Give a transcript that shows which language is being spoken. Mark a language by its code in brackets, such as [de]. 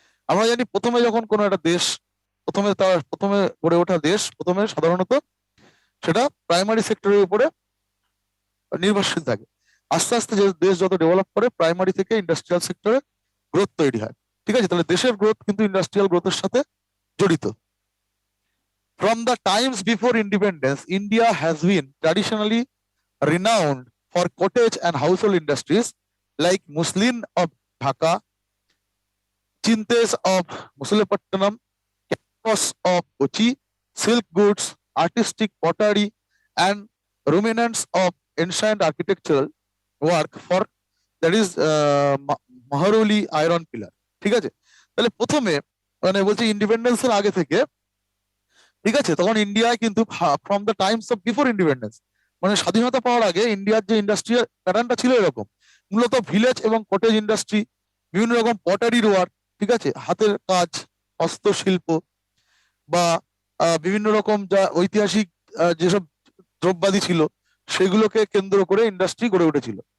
[bn] আমরা জানি প্রথমে যখন কোনো একটা দেশ, প্রথমে গড়ে ওঠা দেশ প্রথমে সাধারণত সেটা প্রাইমারি সেক্টরের উপরে নির্ভরশীল থাকে। আস্তে আস্তে যে দেশ যত ডেভেলপ করে, প্রাইমারি থেকে ইন্ডাস্ট্রিয়াল সেক্টরে গ্রোথ তৈরি হয়। ঠিক আছে, তাহলে দেশের গ্রোথ কিন্তু ইন্ডাস্ট্রিয়াল গ্রোথের সাথে জড়িত। [en] From the times before independence, India has been traditionally renowned for cottage and household industries like muslin of Dhaka, chintes of Musulepattanam, canvas of Kochi, silk goods, artistic pottery, and remnants of ancient architectural work for that is Maharoli iron pillar। [bn] ঠিক আছে, তাহলে প্রথমে মানে বলছি ইন্ডিপেন্ডেন্সের আগে থেকে, ঠিক আছে, তখন ইন্ডিয়ায় কিন্তু [en] from the times of before independence, [bn] মানে স্বাধীনতা পাওয়ার আগে ইন্ডিয়ার যে ইন্ডাস্ট্রিয়াল প্যাটার্নটা ছিল এরকম। মূলত ভিলেজ এবং কটেজ ইন্ডাস্ট্রি, বিভিন্ন রকম পটারির ওয়ার্ক, ঠিক আছে, হাতের কাজ, হস্তশিল্প বা বিভিন্ন রকম যা ঐতিহাসিক যেসব দ্রব্যাদি ছিল সেগুলোকে কেন্দ্র করে ইন্ডাস্ট্রি গড়ে উঠেছিল।